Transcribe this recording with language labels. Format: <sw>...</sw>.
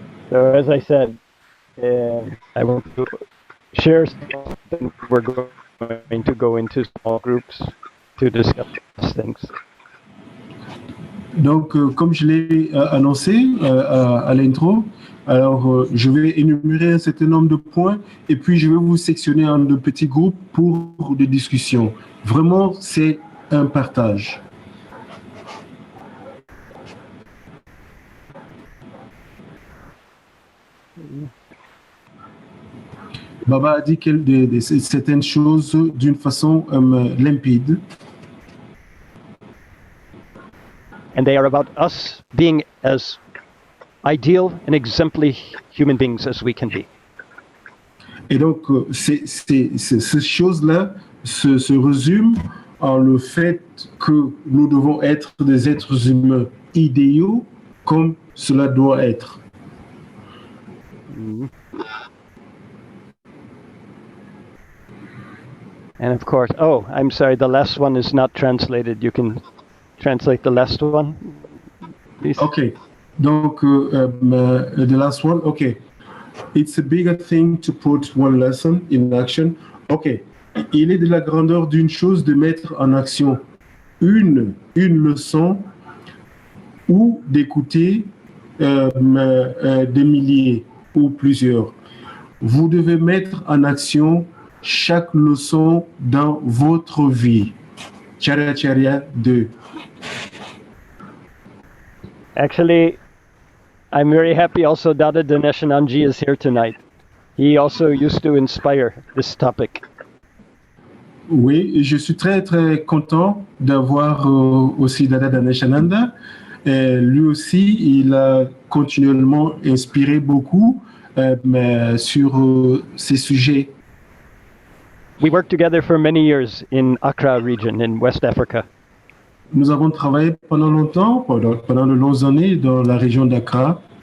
<en>So as I said, I want to share something. We're going to go into small groups to discuss things.</en> <fr>Donc, comme je l'ai annoncé à l'intro, alors je vais énumérer un certain nombre de points et puis je vais vous sectionner en de petits groupes pour des discussions. Vraiment, c'est un partage. Baba a dit certaines choses d'une façon limpide.</fr> <en>And they are about us being as ideal and exemplary human beings as we can be.</en> <fr>Et donc, ces choses-là se résument en le fait que nous devons être des êtres humains idéaux comme cela doit être.</fr> <en>And of course, oh, I'm sorry, the last one is not translated. You can translate the last one, please? Okay, donc the last one, okay. It's a bigger thing to put one lesson in action.</en> <fr>Okay, il est de la grandeur d'une chose de mettre en action une leçon ou d'écouter des milliers ou plusieurs. Vous devez mettre en action chaque leçon dans votre vie. Charya 2.</fr> <en>Actually, I'm very happy also Dada Dineshananji is here tonight. He also used to inspire this topic.</en> <fr>Oui, je suis très content d'avoir aussi Dada Dineshananda. Lui aussi, il a continuellement inspiré beaucoup sur ces sujets.</fr> <en>We worked together for many years in Accra region in West Africa.</en> <fr>Nous avons travaillé pendant longtemps, pendant de longues années dans la région d'Accra.</fr>